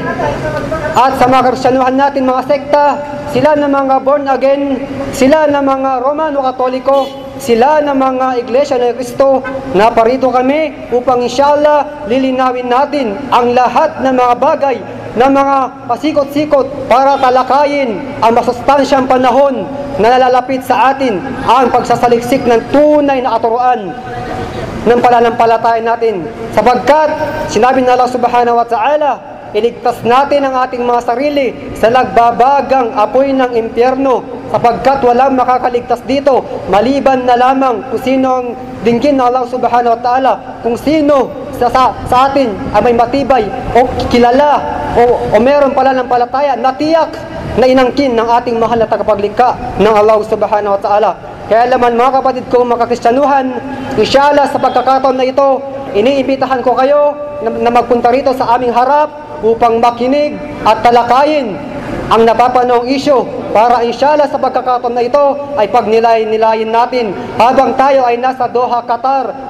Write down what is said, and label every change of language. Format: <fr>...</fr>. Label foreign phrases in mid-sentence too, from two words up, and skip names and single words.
<tl>At sa mga Kristyanuhan natin, mga sekta, sila na mga</tl> <en>born again,</en> <tl>sila na mga Romano Katoliko, sila na mga Iglesia ni Cristo, na parito kami upang inshallah lilinawin natin ang lahat ng mga bagay na mga pasikot-sikot para talakayin ang masustansyang panahon na nalalapit sa atin, ang pagsasaliksik ng tunay na katuruan ng pananampalataya natin. Sapagkat sinabi ng Allah</tl> <ar>سبحانه وتعالى,</ar> <tl>iligtas natin ang ating mga sarili sa nagbabagang apoy ng impyerno, sapagkat walang makakaligtas dito maliban na lamang kung sino ang dinggin ng Allah</tl> <ar>سبحانه وتعالى,</ar> <tl>kung sino sa atin ay may matibay o kilala o meron pala ng palataya na tiyak na inangkin ng ating mahal na tagapaglikha ng Allah</tl> <ar>سبحانه وتعالى.</ar> <tl>Kaya naman mga kapatid ko, mga Kristyanuhan, inshallah sa pagkakataon na ito, iniimbitahan ko kayo na magpunta rito sa aming harap upang makinig at talakayin ang napapanahong isyu, para inshallah sa pagkakataon na ito ay pagnilayin natin habang tayo ay nasa Doha, Qatar.</tl>